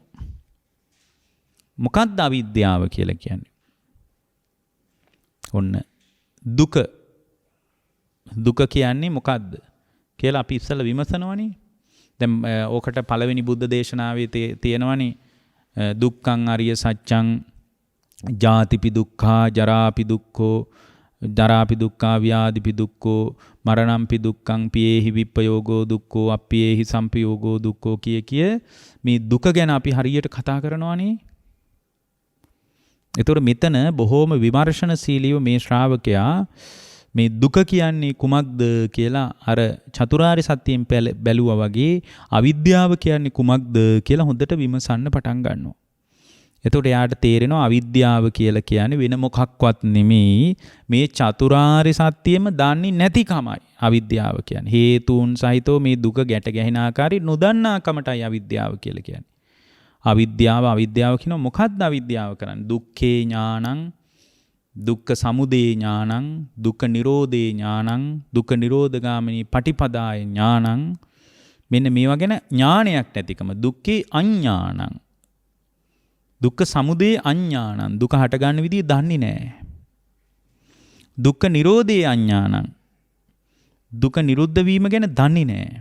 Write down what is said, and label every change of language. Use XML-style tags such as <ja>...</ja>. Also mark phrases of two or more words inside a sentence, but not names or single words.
<si>මොකක්ද අවිද්‍යාව කියලා කියන්නේ? ඔන්න දුක. දුක කියන්නේ මොකක්ද කියලා අපි ඉස්සෙල්ලා විමසනවනේ. දැන් ඕකට පළවෙනි බුද්ධ දේශනාවේ තියෙනවනේ</si> <pi>දුක්ඛං අරිය සත්‍යං ජාතිපි දුක්ඛා ජරාපි දුක්ඛෝ දරාපි දුක්ඛා ව්‍යාධිපි දුක්ඛෝ මරණම්පි දුක්ඛං පියේහි විප්පයෝගෝ දුක්ඛෝ අප්පියේහි සම්පයෝගෝ දුක්ඛෝ</pi> <si>කිය මේ දුක ගැන අපි හරියට කතා කරනවානේ. ඒතකොට මෙතන බොහෝම විමර්ශනශීලීව මේ ශ්‍රාවකයා මේ දුක කියන්නේ කුමක්ද කියලා අර චතුරාර්ය සත්‍යයෙන් බැලුවා වගේ අවිද්‍යාව කියන්නේ කුමක්ද කියලා හොඳට විමසන්න පටන් ගන්නවා. එතකොට එයාට තේරෙනවා අවිද්‍යාව කියලා කියන්නේ වෙන මොකක්වත් නෙමෙයි මේ චතුරාර්ය සත්‍යෙම දන්නේ නැතිකමයි අවිද්‍යාව කියන්නේ. හේතුන් සහිතව මේ දුක ගැට ගැහෙන ආකාරي නොදන්නාකමටයි අවිද්‍යාව කියලා කියන්නේ. අවිද්‍යාව කියනවා මොකක්ද අවිද්‍යාව කරන්නේ?</si> <pi>දුක්ඛේ ඥානං දුක්ඛ සමුදය ඥානං දුක්ඛ නිරෝධේ ඥානං දුක්ඛ නිරෝධගාමිනී පටිපදාය ඥානං</pi> <si>මෙන්න මේවා ගැන ඥානයක් නැතිකම</si> <pi>දුක්ඛේ අඥානං දුක්ඛ සමුදය අඥානං</pi> <si>දුක හට ගන්න විදිය දන්නේ නැහැ.</si> <pi>දුක්ඛ නිරෝධේ අඥානං</pi> <si>දුක නිරුද්ධ වීම ගැන දන්නේ නැහැ.</si>